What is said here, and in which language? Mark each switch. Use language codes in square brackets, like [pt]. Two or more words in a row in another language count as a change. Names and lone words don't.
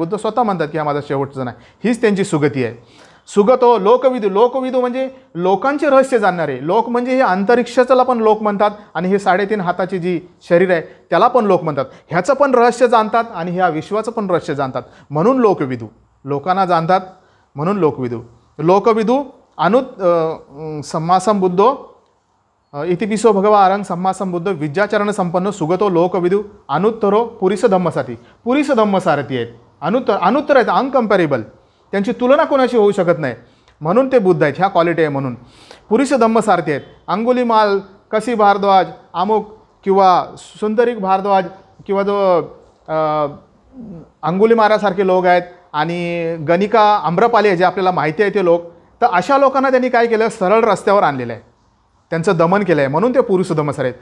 [mr] बुद्ध स्वतः म्हणतात की हा माझा शेवटचा नाही, हीच त्यांची सुगती आहे. [pi] सुगतो लोकविदू, [mr] लोकविदू म्हणजे लोकांचे रहस्य जाणणारे. लोक म्हणजे हे अंतरिक्षाला पण लोक म्हणतात आणि हे 3.5 हाताची जी शरीर आहे त्याला पण लोक म्हणतात. ह्याचं पण रहस्य जाणतात आणि ह्या विश्वाचं पण रहस्य जाणतात, म्हणून लोकविदू. लोकांना जाणतात म्हणून लोकविदू. [pi] लोकविदू सम्मासंबुद्धो इतिपिसो भगवा अरंग सम्मासंबुद्ध विद्याचरण संपन्न सुगतो लोकविदू अनुत्तरो पुरीस धम्मसारथी. पुरीस धम्मसारथी [mr] आहेत, अनुत्तर आहेत, अनकम्पॅरेबल. त्यांची तुलना कोणाशी होऊ शकत नाही, म्हणून ते बुद्ध आहेत. ह्या क्वालिटी आहे म्हणून [pi] पुरीस धम्मसारथी [mr] आहेत. अंगुलीमाल, कसी भारद्वाज, अमुक किंवा सुंदरिक भारद्वाज किंवा जो अंगुलीमारासारखे लोक आहेत आणि गणिका आम्रपाली जे आपल्याला माहिती आहे ते लोक, तर अशा लोकांना त्यांनी काय केलं, सरळ रस्त्यावर आणलेलं आहे, त्यांचं दमन केलं आहे, म्हणून ते पुरुष धम्मसार आहेत.